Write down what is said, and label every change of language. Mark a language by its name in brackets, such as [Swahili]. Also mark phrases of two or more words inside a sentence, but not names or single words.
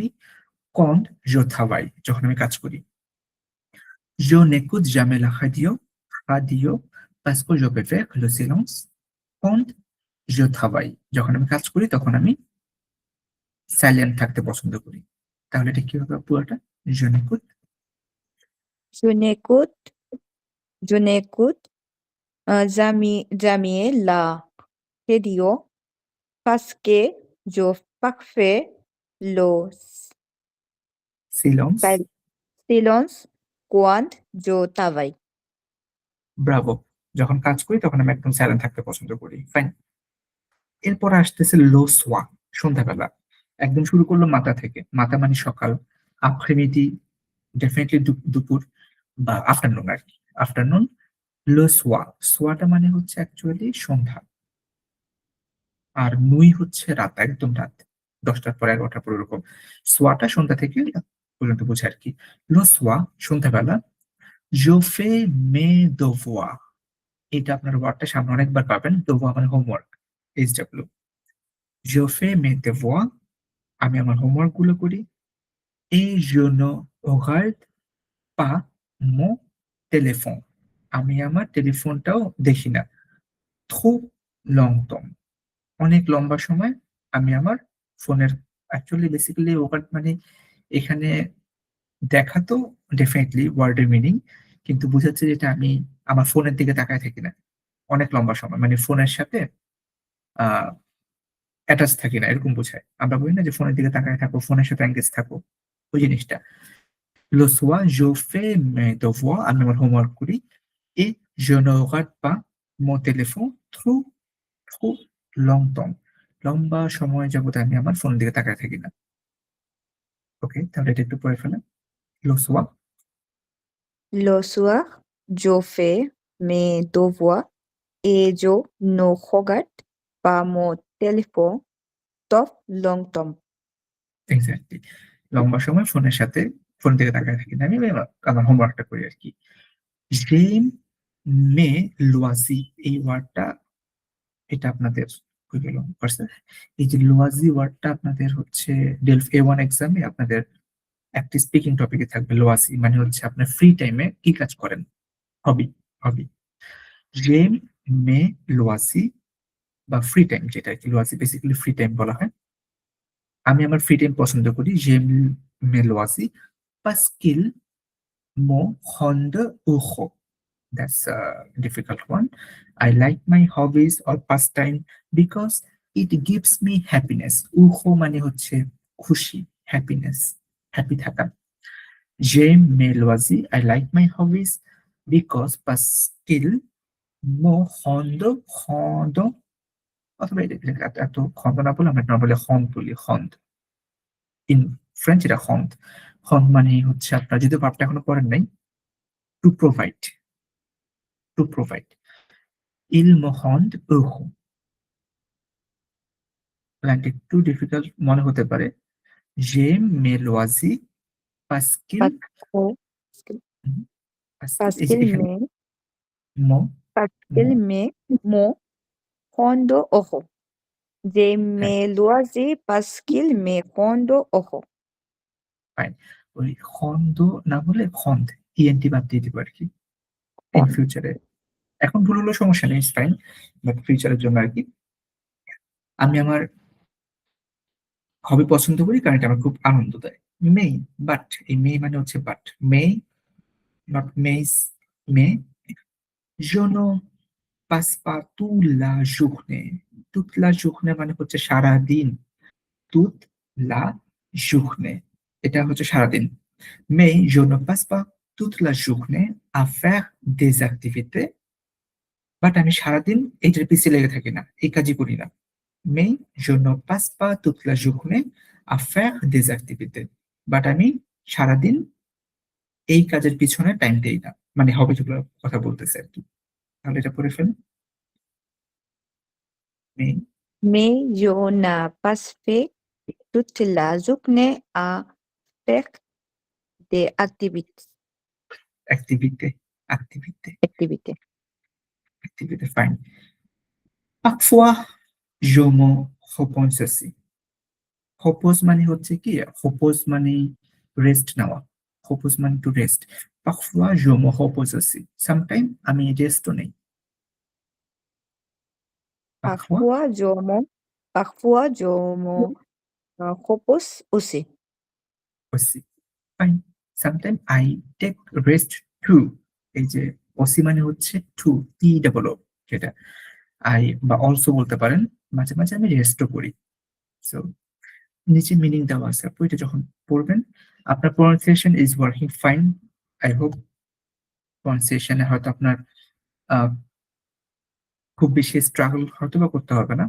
[French] quand je travaille, [Bangla] যখন আমি কাজ করি। [French] Je n'écoute jamais la radio, radio, parce que je préfère le silence quand je travaille, [Bangla] যখন আমি কাজ করি তখন আমি সাইলেন্ট থাকতে পছন্দ করি। তাহলে এটা কি হবে পুরোটা? [French] je n'écoute, Je n'écoute, je n'écoute jamais la radio parce que je parfait le সিলেন্স। silence quand je travaille. [Bangla] ব্রাভো। যখন কাজ করি তখন আমি একদম সাইলেন্ট থাকতে পছন্দ করি। ফাইন। এরপর আসতেছে [French] le soir, [Bangla] সন্ধ্যাবেলা। একদম শুরু করলো মাতা থেকে। মাতা মানে সকাল, আপ্রিমিদি ডেফিনেটলি দুপুর বা আফটারনুন আর কি। আফটারনুন। [French] le soir, [Bangla] সোয়াটা মানে হচ্ছে অ্যাকচুয়ালি সন্ধ্যা। আর নুই হচ্ছে রাত, একদম রাত। 10টার পর 11টার পর এরকম। সোয়াটা সন্ধ্যা থেকে পর্যন্ত বোঝায় আর কি। [French] le soir, [Bangla] সন্ধ্যাবেলা। [French] je fais mes devoirs, [Bangla] এটা আপনার ওয়ার্ডটা সামনে অনেকবার পাবেন। দোভোয়া মানে হোমওয়ার্ক, এইচডব্লিউ। [French] Je fais mes devoirs, [Bangla] আমি আমার হোমওয়ার্ক গুলো করি। [French] Et je ne regarde pas mon téléphone, [Bangla] আমি আমার টেলিফোনটাও দেখি না। [French] Trop longtemps, [Bangla] অনেক লম্বা সময় আমি আমার ফোনের, অ্যাকচুয়ালি বেসিক্যালি ওভার মানে এখানে দেখা তো ডেফিনেটলি ওয়ার্ডের মিনিং, কিন্তু বুঝাচ্ছে যেটা আমি আমার ফোনের দিকে তাকায় থাকি না অনেক লম্বা সময়, মানে ফোনের সাথে আহ অ্যাটাচ থাকি না, এরকম বোঝায়। আমরা বলি না যে ফোনের দিকে তাকায় থাকো, ফোনের সাথে এঙ্গেজ থাকো, ওই জিনিসটা। [French] Le soir, je fais mes devoirs, [Bangla] আমি আমার হোমওয়ার্ক করি। [French] Et je ne regarde pas mon téléphone trop longtemps, [Bangla] লম্বা সময় যাবত আমি আমার ফোনের দিকে তাকায় থাকি না। ওকে, তাহলে এটা একটু পড়ে ফেলেন। [French] Le soir, Le soir, je fais mes devoirs et je ne regarde pas mon téléphone trop longtemps. [Bangla] এক্সাক্টলি, লম্বা সময় ফোনের সাথে, ফোনের দিকে তাকায় থাকি না, আমি আমার হোমওয়ার্কটা করি আর কি। [French] J'aime mes loisirs, [Bangla] এই ওয়ার্ডটা, এটা আপনাদের হয়ে গেল পারছে। এই যে লোয়াজি ওয়ার্ডটা আপনাদের হচ্ছে ডেলফ A1 এক্সামে আপনাদের একটি স্পিকিং টপিকে থাকবে। লোয়াজি মানে হচ্ছে আপনার ফ্রি টাইমে কি কাজ করেন, হবি, হবি। [French] j'aime mes loisirs [Bangla] বা ফ্রি টাইম, যেটা আর কি লোয়াজি বেসিক্যালি ফ্রি টাইম বলা হয়। আমি আমার ফ্রি টাইম পছন্দ করি। [French] J'aime mes loisirs parce qu'ils me rendent heureux, [English] That's a difficult one. I like my hobbies or pastime because it gives me happiness. [Bangla] উহো মানে হচ্ছে খুশি, [English] happiness, happy থাকা। [French] J'aime mes loisirs. [English] I like my hobbies [French] parce qu'ils me rendent [Bangla] অথবা এত খন্দ না বলে আমরা নরমালি হন্দ বলি, হন্দ। [English] in French [Bangla] এটা হন্দ। হন্দ মানে হচ্ছে আপনার যদি ভার্বটা এখনো পড়েন নাই, [English] to provide, to provide. [French] Il me rend heureux। [Bangla] লাইনটা একটু ডিফিকাল্ট মনে হতে পারে। [French] J'aime mes loisirs parce qu'ils Parce [Bangla] এই যে [French] qu'il এখানে me ম parce ম qu'il me rendent heureux. J'aime হ্যাঁ, mes loisirs parce qu'ils me rendent heureux. [Bangla] ফাইন। ওই খন্দ না বলে খন্দ, ইএনটি বাদ দিয়ে দিব আরকি ইন Rend। ফিউচারে। এখন ভুল হলেও সমস্যা নেই, ইটস ফাইন। বাট ফিউচারের জন্য আরকি। আমি আমার হবি পছন্দ করি কারণ এটা আমার খুব আনন্দ দেয়। মেই, বাট এই মেই মানে হচ্ছে বাট। মেই, নট মেইস, মে। [French] Je ne passe pas toute la journée। toute la journée [Bangla] মানে হচ্ছে সারাদিন। [French] toute la journée [Bangla] এটা হচ্ছে সারাদিন। [French] Mais je ne passe pas toute la journée à faire des activités। [Bangla] বাট আমি সারাদিন এইটার পিছে লেগে থাকি না, এই কাজই করি না। Mais je ne passe pas toute la journée à faire des activités। বাট আমি সারাদিন এই কাজের পিছনে টাইম দেই না। মানে হবিগুলোর কথা বলতেছে আরকি। তাহলে এটা পড়ে ফেলুন। [French] Mais Mais je n'ai pas fait toute la journée à faire des activité, activité, activités. activité, fine. Parfois, je me repose aussi। [Bangla] repose মানে হচ্ছে কি? repose মানে রেস্ট নেওয়া। repose মানে [English] to rest. [French] Parfois, je me repose aussi। [Bangla] Sometimes আমি রেস্টও নেই। Parfois [French] Parfois, je me repose aussi. aussi, [English] fine. Sometimes I take rest too। [Bangla] এই যে ওসি মানে হচ্ছে টু, টি ডাবল ও যেটা। আই বা অলসো বলতে পারেন। মাঝে, মাঝে আমি রেস্টও করি। সো নিচে মিনিং দেওয়া আছে। আপু এটা যখন পড়বেন, আপনার [English] pronunciation is working fine। I hope pronunciation [Bangla] এ হয়তো আপনার আ খুব বেশি স্ট্রাগল হয়তোবা করতে হবে না।